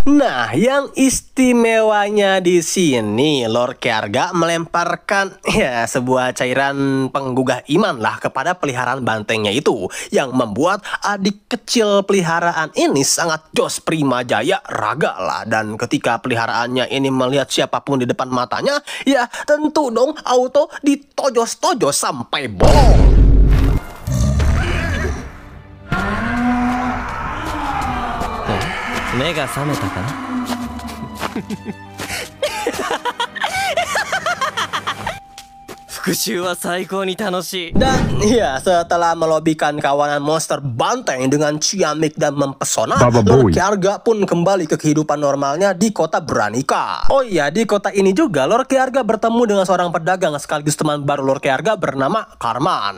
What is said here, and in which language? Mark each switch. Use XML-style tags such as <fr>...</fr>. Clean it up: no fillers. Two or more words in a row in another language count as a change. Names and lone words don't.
<id>Nah, yang istimewanya di sini Lord Kjarga melemparkan ya sebuah cairan penggugah iman lah kepada peliharaan bantengnya itu, yang membuat adik kecil peliharaan ini sangat jos prima jaya raga lah. Dan ketika peliharaannya ini melihat siapapun di depan matanya, ya tentu dong auto ditojos-tojos sampai bolong.</id> <ja>目が覚めたかな復讐は最高に楽しい.</ja> <id>Dan ya setelah melobikan kawanan monster banteng dengan ciamik dan mempesona, Lord Kjarga pun kembali ke kehidupan normalnya di kota Branica. Oh iya, di kota ini juga Lord Kjarga bertemu dengan seorang pedagang sekaligus teman baru Lord Kjarga bernama Karman.</id>